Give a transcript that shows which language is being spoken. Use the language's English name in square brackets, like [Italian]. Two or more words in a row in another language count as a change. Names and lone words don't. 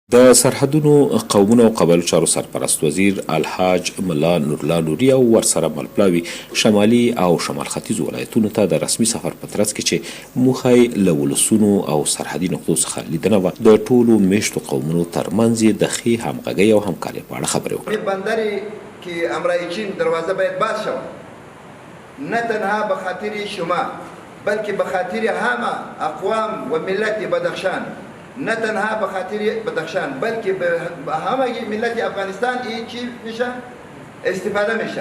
[Pashto] د سرحدونو قومونو او قبایلو چارو سرپرست وزیر الحاج ملا نورالله نوري او ورسره ملپلاوي شمالي او شمال ختیځ ولایتونو ته د رسمي سفر په ترڅ کې چې موخه یې له ولسونو او سرحدي نقطو څخه لیدنه وه د ټولو میشتو قومونو ترمنځ یې د ښې همغږۍ او همکارۍ په اړه خبرې وکړې. [Persian] بندری که امرای چین دروازه باید باز شود، نه تنها به خاطر شما بلکه به خاطر همه اقوام و ملت بدخشان، نه تنها به خاطر بدخشان بلکه به همه ملت افغانستان این چی میشه استفاده میشه.